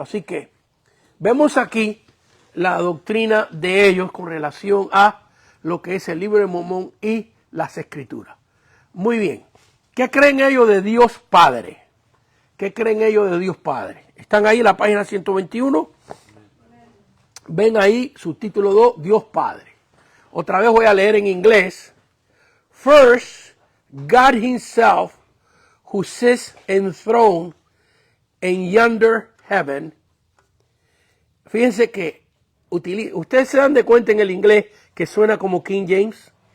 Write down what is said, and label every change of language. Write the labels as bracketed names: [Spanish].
[Spanish] Así que vemos aquí la doctrina de ellos con relación a lo que es el libro de Mormón y las Escrituras. Muy bien. ¿Qué creen ellos de Dios Padre? ¿Qué creen ellos de Dios Padre? Están ahí en la página 121. Ven ahí su título 2, Dios Padre. Otra vez voy a leer en inglés. [English] First, God himself, who sits enthroned in yonder heaven. [Spanish] Fíjense que ustedes se dan de cuenta en el inglés que suena como King James.